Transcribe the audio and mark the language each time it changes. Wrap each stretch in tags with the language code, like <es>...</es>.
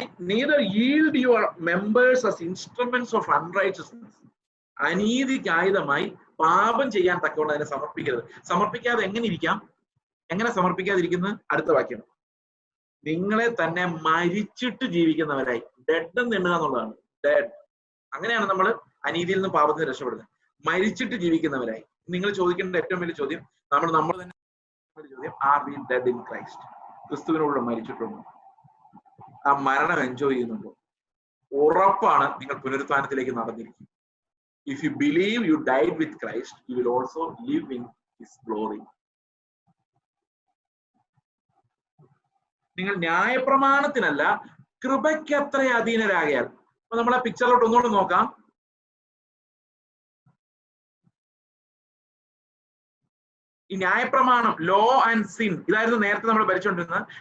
<en>Neither yield your members as instruments of unrighteousness.</en> <ml>അനീതിക്ക് ആയുധമായി പാപം ചെയ്യാൻ തക്കവണ്ണം അതിനെ സമർപ്പിക്കരുത്. സമർപ്പിക്കാതെ എങ്ങനെ സമർപ്പിക്കാതിരിക്കുന്നത്? അടുത്ത വാക്യം. നിങ്ങളെ തന്നെ മരിച്ചിട്ട് ജീവിക്കുന്നവരായി. ഡെഡ് എന്ന് എണ്ണുക എന്നുള്ളതാണ്. ഡെഡ്. അങ്ങനെയാണ് നമ്മൾ അനീതിയിൽ നിന്ന് പാപത്തിന് രക്ഷപ്പെടുന്നത്. മരിച്ചിട്ട് ജീവിക്കുന്നവരായി. നിങ്ങൾ ചോദിക്കേണ്ട ഏറ്റവും വലിയ ചോദ്യം, നമ്മൾ തന്നെ ചോദ്യം,</ml> <en>Are we dead in Christ?</en> <ml>ക്രിസ്തുവിനോട് മരിച്ചിട്ടുണ്ടോ? ആ മരണം എൻജോയ് ചെയ്യുന്നുണ്ടോ? ഉറപ്പാണ് നിങ്ങൾ പുനരുത്ഥാനത്തിലേക്ക് നടന്നിരിക്കും.</ml> <en>If you believe you died with Christ, you will also live in His glory.</en> <ml>നിങ്ങൾ ന്യായപ്രമാണത്തിനല്ല കൃപയ്ക്ക് അത്ര അധീനരാകയാൽ. അപ്പൊ നമ്മൾ ആ പിക്ചറിലോട്ട് ഒന്നുകൂടെ നോക്കാം. ഈ ന്യായപ്രമാണം, ലോ ആൻഡ് സിൻ, ഇതായിരുന്നു നേരത്തെ നമ്മൾ ഭരിച്ചുകൊണ്ടിരുന്നത്.</ml>